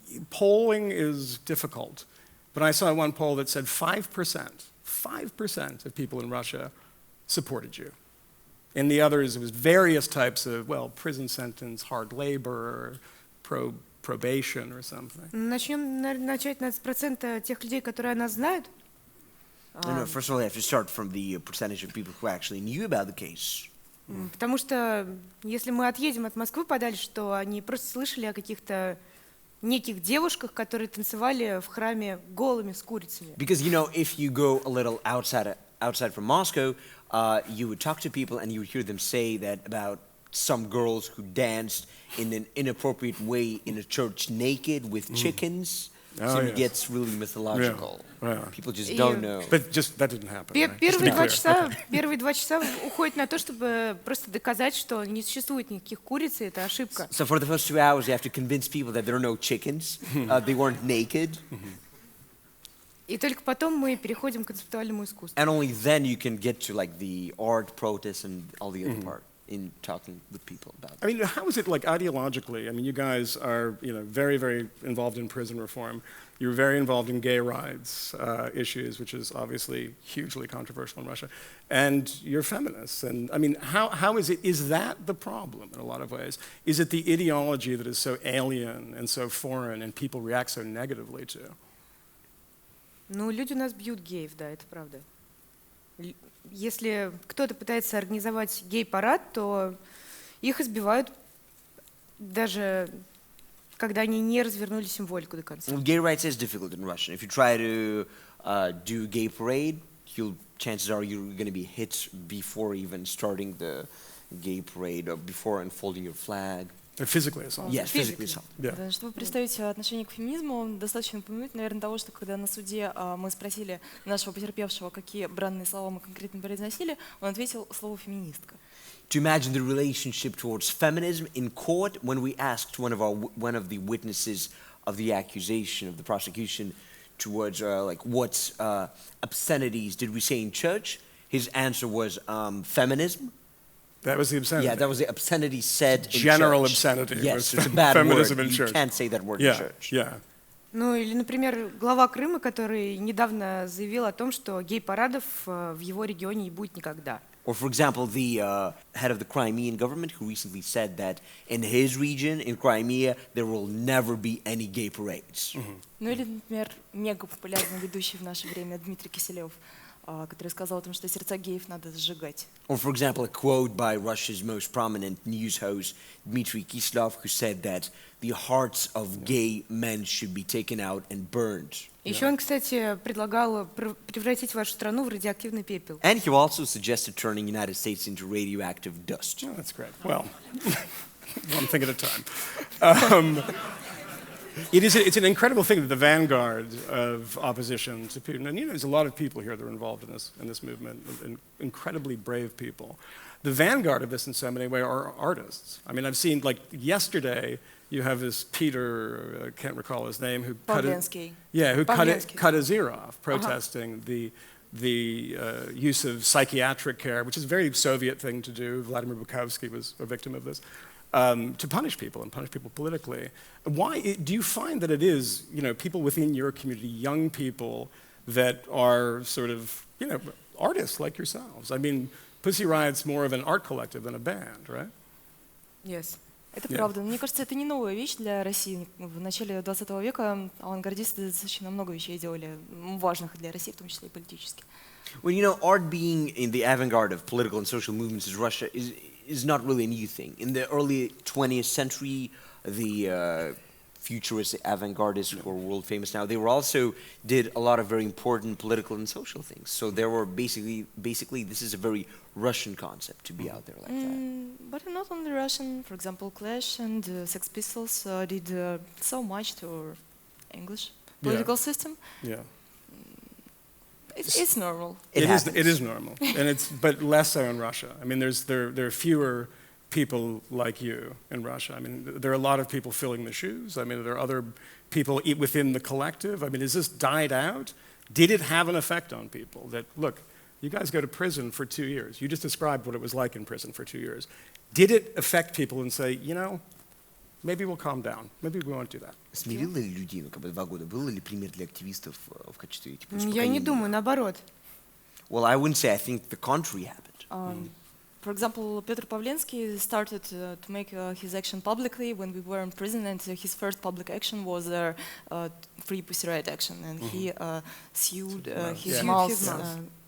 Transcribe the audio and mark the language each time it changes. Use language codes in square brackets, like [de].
[en] Polling is difficult, but I saw one poll that said 5% of people in Russia supported you. In the others, it was various types of, prison sentence, hard labor, probation or something. [ru] Начать с процента тех людей, которые нас знают. [en] No, first of all, I have to start from the percentage of people who actually knew about the case. [ru] Потому что если мы отъедем от Москвы подальше, то они просто слышали о каких-то неких девушках, которые танцевали в храме голыми с курицами. [en] Because, if you go a little outside from Moscow, you would talk to people and you would hear them say that about some girls who danced in an inappropriate way in a church naked with chickens. So it gets really mythological. Yeah. People just don't know. But that didn't happen. Right? Just to be [ru] Первые 2 часа уходят на то, чтобы просто доказать, что не существует никаких куриц, и это ошибка. [en] So for the first 2 hours, you have to convince people that there are no chickens, they weren't naked. [ru] И только потом мы переходим к концептуальному искусству. [en] And only then you can get to like the art, protests, and all the other part in talking with people about it. I mean, how is it like ideologically? I mean, you guys are, very, very involved in prison reform. You're very involved in gay rights issues, which is obviously hugely controversial in Russia. And you're feminists. And I mean, how is that the problem in a lot of ways? Is it the ideology that is so alien and so foreign and people react so negatively to? [ru] Ну, люди у нас бьют геев, да, это правда. Если кто-то пытается организовать гей-парад, то их избивают даже когда они не развернули символику до конца. [en] Well, gay rights is difficult in Russian. If you try to do gay parade, chances are you're going to be hit before even starting the gay parade or before unfolding your flag. Physically assault. Yes, physically assault. Yeah. [ru] Да, чтобы представить отношение к феминизму, достаточно упомянуть, наверное, того, что когда на суде мы спросили нашего потерпевшего, какие бранные слова мы конкретно произносили, он ответил слово «феминистка». [en] To imagine the relationship towards feminism in court, when we asked one of the witnesses of the accusation of the prosecution towards what obscenities did we say in church, his answer was feminism. That was the obscenity. Yeah, that was the obscenity said in General church. obscenity. Yes, it's a bad feminism word. in You church. can't say that word in Yeah, church. yeah. [ru] Ну или, например, глава Крыма, который недавно заявил о том, что гей-парадов в его регионе не будет никогда. [en] Or, for example, the head of the Crimean government who recently said that in his region, in Crimea, there will never be any gay parades. [ru] Ну или, например, мега популярный ведущий в наше время Дмитрий Киселев, который сказал о том, что сердца геев надо сжигать. [en] Or, for example, a quote by Russia's most prominent news host, Dmitry Kislov, who said that the hearts of gay men should be taken out and burned. [ru] Еще он, кстати, предлагал превратить вашу страну в радиоактивный пепел. [en] And he also suggested turning the United States into radioactive dust. Oh, that's great. Well, one thing at a time. It's an incredible thing that the vanguard of opposition to Putin, and there's a lot of people here that are involved in this movement, and incredibly brave people. The vanguard of this in so many ways are artists. I mean, I've seen, like yesterday, you have this Peter, I can't recall his name, who cut his ear off protesting the use of psychiatric care, which is a very Soviet thing to do. Vladimir Bukovsky was a victim of this. To punish people and punish people politically. Why do you find that it is, people within your community, young people that are sort of, artists like yourselves? I mean, Pussi Riot's more of an art collective than a band, right? Yes. [ru] Это правда. Мне кажется, это не новая вещь для России. В начале 20 века авангардисты достаточно много вещей делали, важных для России, в том числе и политически. [en] Well, art being in the avant-garde of political and social movements in Russia is not really a new thing. In the early 20th century, the futurist avant-gardists who are world famous now, they were also did a lot of very important political and social things. So there were basically this is a very Russian concept to be out there like that. But not only Russian. For example, Clash and Sex Pistols did so much to our English political system. Yeah. It's normal. It is normal, and but less so in Russia. I mean, there are fewer people like you in Russia. I mean, there are a lot of people filling the shoes. I mean, there are other people within the collective. I mean, has this died out? Did it have an effect on people? That look, you guys go to prison for 2 years. You just described what it was like in prison for 2 years. Did it affect people and say, maybe we'll calm down. Maybe we won't do that. [ru] Смирило ли людей, 2 года? Был ли пример для активистов в качестве типа Я не думаю, наоборот. [en] Well, I wouldn't say. I think the contrary happened. For example, Petr Pavlensky started to make his action publicly when we were in prison, and his first public action was Free Pussi Riot action, and he sued his mouth.